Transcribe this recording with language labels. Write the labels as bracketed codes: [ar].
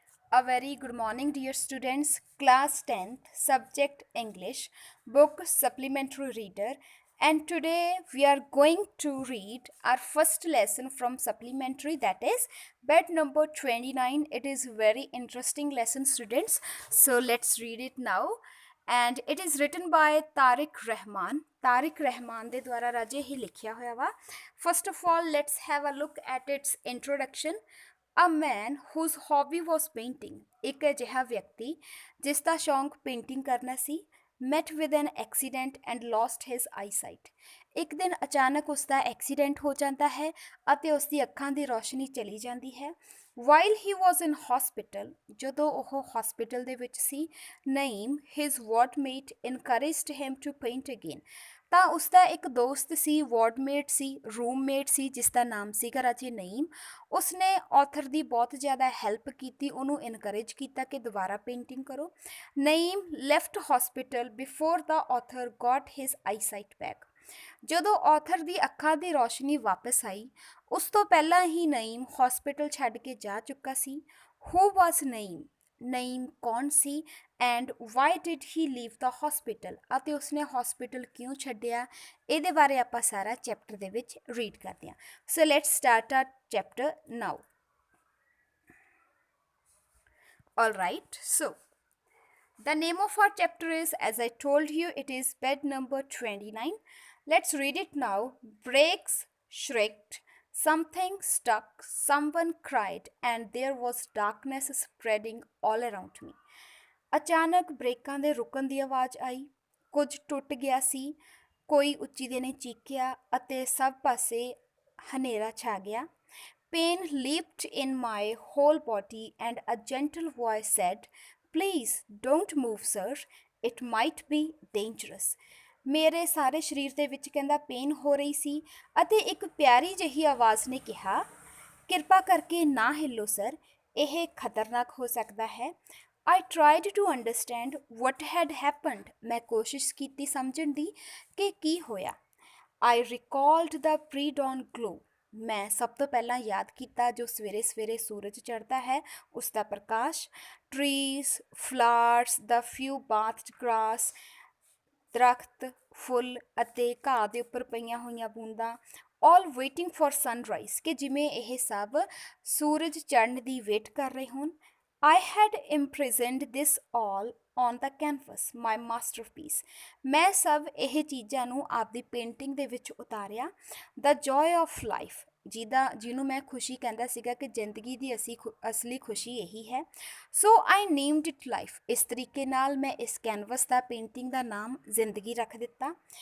[en] A very good morning, dear students. Class 10th, subject English, book supplementary reader. And today we are going to read our first lesson from supplementary, that is bed number 29. It is very interesting lesson, students. So let's read it now. And it is written by Tariq Rahman. [pa] Tariq Rahman ਦੇ ਦੁਆਰਾ ਰਾਜੇ ਹੀ ਲਿਖਿਆ ਹੋਇਆ ਵਾ. [en] First of all, let's have a look at its introduction. A man whose hobby was painting, [pa] ਇੱਕ ਅਜਿਹਾ ਵਿਅਕਤੀ ਜਿਸ ਦਾ ਸ਼ੌਂਕ ਪੇਂਟਿੰਗ ਕਰਨਾ ਸੀ, [en] met with an accident and lost his eyesight. [pa] ਇੱਕ ਦਿਨ ਅਚਾਨਕ ਉਸ ਦਾ ਐਕਸੀਡੈਂਟ ਹੋ ਜਾਂਦਾ ਹੈ ਅਤੇ ਉਸ ਦੀ ਅੱਖਾਂ ਦੀ ਰੋਸ਼ਨੀ ਚਲੀ ਜਾਂਦੀ ਹੈ. [en] While he was in hospital, [pa] ਜਦੋਂ ਉਹ ਹਸਪੀਟਲ ਦੇ ਵਿੱਚ ਸੀ, [en] Naeem, his wardmate, encouraged him to paint again. [pa] ਤਾਂ ਉਸਦਾ ਇੱਕ ਦੋਸਤ ਸੀ, ਵਾਰਡਮੇਟ ਸੀ, ਰੂਮਮੇਟ ਸੀ, ਜਿਸ ਦਾ ਨਾਮ ਸੀਗਾ ਰਾਜੇ ਨਈਮ. ਉਸਨੇ ਆਥਰ ਦੀ ਬਹੁਤ ਜ਼ਿਆਦਾ ਹੈਲਪ ਕੀਤੀ, ਉਹਨੂੰ ਇਨਕਰੇਜ ਕੀਤਾ ਕਿ ਦੁਬਾਰਾ ਪੇਂਟਿੰਗ ਕਰੋ. [en] Naeem left hospital before the author got his eyesight back. [pa] ਜਦੋਂ ਆਥਰ ਦੀ ਅੱਖਾਂ ਦੀ ਰੋਸ਼ਨੀ ਵਾਪਸ ਆਈ, ਉਸ ਤੋਂ ਪਹਿਲਾਂ ਹੀ ਨਈਮ ਹਸਪੀਟਲ ਛੱਡ ਕੇ ਜਾ ਚੁੱਕਾ ਸੀ. [en] Who was Naeem? [pa] ਨਈਮ ਕੌਣ ਸੀ? [en] And why did he leave the hospital? [pa] ਅਤੇ ਉਸਨੇ ਹਸਪੀਟਲ ਕਿਉਂ ਛੱਡਿਆ? ਇਹਦੇ ਬਾਰੇ ਆਪਾਂ ਸਾਰਾ ਚੈਪਟਰ ਦੇ ਵਿੱਚ ਰੀਡ ਕਰਦੇ ਹਾਂ. [en] So let's start our chapter now. All right, so the name of our chapter is, as I told you, it is bed number 29. Let's read it now. Brakes shrieked, something stuck, someone cried, and there was darkness spreading all around me. [pa] ਅਚਾਨਕ ਬ੍ਰੇਕਾਂ ਦੇ ਰੁਕਣ ਦੀ ਆਵਾਜ਼ ਆਈ, ਕੁਝ ਟੁੱਟ ਗਿਆ ਸੀ, ਕੋਈ ਉੱਚੀ ਦੇ ਨੇ ਚੀਕਿਆ ਅਤੇ ਸਭ ਪਾਸੇ ਹਨੇਰਾ ਛਾ ਗਿਆ. [en] Pain leaped in my whole body and a gentle voice said, "Please don't move, sir. It might be dangerous." [pa] ਮੇਰੇ ਸਾਰੇ ਸਰੀਰ ਦੇ ਵਿੱਚ ਕਹਿੰਦਾ ਪੇਨ ਹੋ ਰਹੀ ਸੀ ਅਤੇ ਇੱਕ ਪਿਆਰੀ ਜਿਹੀ ਆਵਾਜ਼ ਨੇ ਕਿਹਾ, ਕਿਰਪਾ ਕਰਕੇ ਨਾ ਹਿੱਲੋ ਸਰ, ਇਹ ਖਤਰਨਾਕ ਹੋ ਸਕਦਾ ਹੈ. [en] I tried to understand what had happened. [pa] ਮੈਂ ਕੋਸ਼ਿਸ਼ ਕੀਤੀ ਸਮਝਣ ਦੀ ਕਿ ਕੀ ਹੋਇਆ. [en] I recalled the pre-dawn glow. [pa] ਮੈਂ ਸਭ ਤੋਂ ਪਹਿਲਾਂ ਯਾਦ ਕੀਤਾ ਜੋ ਸਵੇਰੇ ਸਵੇਰੇ ਸੂਰਜ ਚੜ੍ਹਦਾ ਹੈ, ਉਸ ਦਾ ਪ੍ਰਕਾਸ਼. [en] Trees, flowers, the few bathed grass, [pa] ਦਰਖਤ, ਫੁੱਲ ਅਤੇ ਘਾਹ ਦੇ ਉੱਪਰ ਪਈਆਂ ਹੋਈਆਂ ਬੂੰਦਾਂ, [en] all waiting for sunrise, [pa] ਕਿ ਜਿਵੇਂ ਇਹ ਸਭ ਸੂਰਜ ਚੜ੍ਹਨ ਦੀ ਵੇਟ ਕਰ ਰਹੇ ਹੋਣ. [en] I had imprisoned this all on the canvas, my masterpiece. [pa] ਮੈਂ ਸਭ ਇਹ ਚੀਜ਼ਾਂ ਨੂੰ ਆਪਦੀ ਪੇਂਟਿੰਗ ਦੇ ਵਿੱਚ ਉਤਾਰਿਆ. [en] The joy of life, [pa] ਜਿਹਨੂੰ ਮੈਂ ਖੁਸ਼ੀ ਕਹਿੰਦਾ ਸੀਗਾ ਕਿ ਜ਼ਿੰਦਗੀ ਦੀ ਅਸਲੀ ਖੁਸ਼ੀ ਇਹੀ ਹੈ. [en] So I named it life. [pa] ਇਸ ਤਰੀਕੇ ਨਾਲ ਮੈਂ ਇਸ ਕੈਨਵਸ ਦਾ ਪੇਂਟਿੰਗ ਦਾ ਨਾਮ ਜ਼ਿੰਦਗੀ ਰੱਖ ਦਿੱਤਾ.